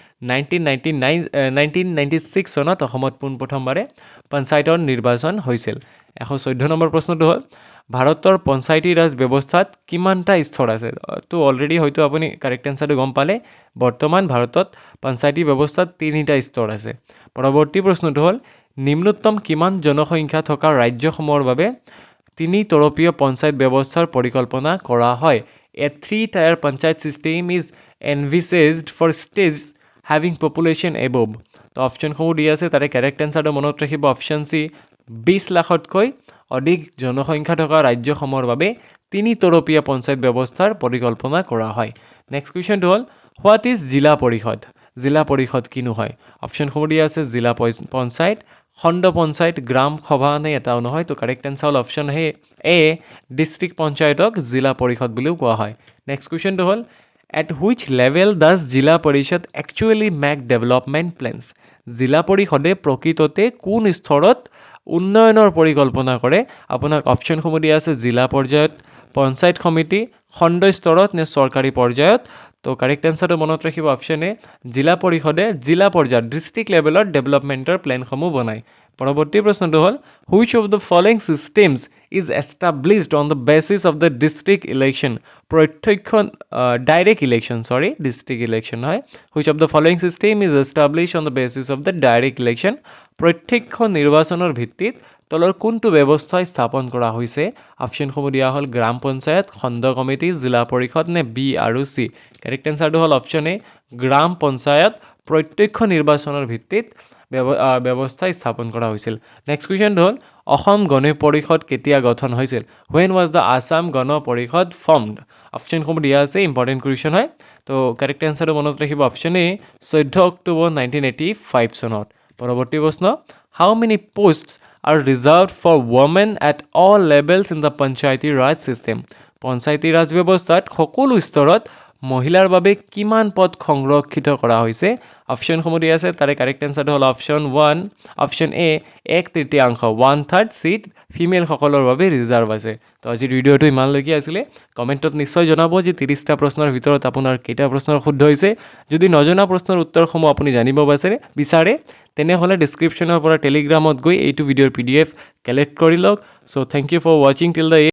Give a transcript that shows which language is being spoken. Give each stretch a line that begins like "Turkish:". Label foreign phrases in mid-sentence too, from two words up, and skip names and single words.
Assamese: 1996 চনত অসমত পোনপ্ৰথমবাৰে পঞ্চায়তৰ নিৰ্বাচন হৈছিল 114 নম্বৰ প্ৰশ্নটো হ'ল ভাৰতৰ পঞ্চায়তী ৰাজ ব্যৱস্থাত কিমানটা স্তৰ আছে তো অলৰেডি হয়তো আপুনি
English: correct answerটো
Assamese: গম পালে বৰ্তমান ভাৰতত পঞ্চায়তী ব্যৱস্থাত 3টা স্তৰ আছে পৰৱৰ্তী প্ৰশ্নটো হ'ল নিম্নতম কিমান জনসংখ্যা থকা ৰাজ্যসমূহৰ বাবে 3 তৰপীয় পঞ্চায়ত ব্যৱস্থাৰ পৰিকল্পনা কৰা হয়
English: a 3-tier panchayat system is envisaged for states having population above
Assamese: তো অপশ্যনসমূহ দি আছে তাৰে
English: correct answerটো
Assamese: মনত ৰাখিব
English: option C
Assamese: 20 লাখতকৈ অধিক জনসংখ্যা থকা ৰাজ্যসমূহৰ বাবে 3 তৰপীয়া পঞ্চায়ত ব্যৱস্থাৰ পৰিকল্পনা কৰা হয়
English: next questionটো
Assamese: হ'ল
English: what is
Assamese: জিলা পৰিষদ কিনো হয় অপশ্যনসমূহ দিয়া আছে জিলা পঞ্চায়ত খণ্ড পঞ্চায়ত গ্ৰাম সভা নে এটাও নহয় তো কাৰেক্ট এনসাৰ হ'ল
English: option A district
Assamese: পঞ্চায়তক জিলা পৰিষদ বুলিও কোৱা হয়
English: next questionটো
Assamese: হ'ল
English: at which level does
Assamese: জিলা পৰিষদ
English: actually make development plans
Assamese: জিলা পৰিষদে প্ৰকৃততে কোন স্তৰত উন্নয়নৰ পৰিকল্পনা কৰে আপোনাক অপশ্যনসমূহ দিয়া আছে জিলা পৰ্যায়ত পঞ্চায়ত সমিতি খণ্ড স্তৰত নে চৰকাৰী পৰ্যায়ত তো
English: correct answerটো
Assamese: মনত ৰাখিব অপশ্যন
English: এ
Assamese: জিলা পৰিষদে জিলা পৰ্যায়ত
English: district levelত developmentৰ planসমূহ
Assamese: বনায় পৰৱৰ্তী প্ৰশ্নটো হ'ল
English: which of the following systems is established on the basis of the district election প্ৰত্যক্ষ direct election district election হয় which of the following system is established on the basis of the direct election
Assamese: প্ৰত্যক্ষ নিৰ্বাচনৰ ভিত্তিত তলৰ কোনটো ব্যৱস্থা স্থাপন কৰা হৈছে অপশ্যনসমূহ দিয়া হ'ল গ্ৰাম পঞ্চায়ত খণ্ড কমিটি জিলা পৰিষদ নে বি আৰু চি
English: correct answerটো
Assamese: হ'ল
English: option A
Assamese: গ্ৰাম পঞ্চায়ত প্ৰত্যক্ষ নিৰ্বাচনৰ ভিত্তিত ব্যৱস্থা স্থাপন কৰা হৈছিল
English: next questionটো
Assamese: হ'ল অসম গণ পৰিষদ কেতিয়া গঠন হৈছিল
English: when was the Assam গণ পৰিষদ formed
Assamese: অপশ্যনসমূহ দিয়া আছে
English: important question
Assamese: হয় তো
English: correct answerটো
Assamese: মনত ৰাখিব
English: option A
Assamese: 14 অক্টোবৰ 1985 চনত পৰৱৰ্তী প্ৰশ্ন
English: how many posts are reserved for women at all levels in the panchayati raj system
Assamese: পঞ্চায়তী ৰাজ ব্যৱস্থাত সকলো স্তৰত মহিলাৰ বাবে কিমান পদ সংৰক্ষিত কৰা হৈছে অপশ্যনসমূহ দিয়া আছে তাৰে
English: correct answerটো
Assamese: হ'ল
English: option 1 option A
Assamese: 1/3 1/3
English: seat female
Assamese: সকলৰ বাবে ৰিজাৰ্ভ আছে তো আজি ভিডিঅ'টো ইমানলৈকে আছিলে কমেণ্টত নিশ্চয় জনাব যে 30টা প্ৰশ্নৰ ভিতৰত আপোনাৰ কেইটা প্ৰশ্নৰ শুদ্ধ হৈছে যদি নজনা প্ৰশ্নৰ উত্তৰসমূহ আপুনি জানিব বিচাৰে তেনেহ'লে ডেছক্ৰিপশ্যনৰ পৰা টেলিগ্ৰামত গৈ এইটো ভিডিঅ'ৰ PDF কালেক্ট কৰি লওক
English: so thank you for watching till the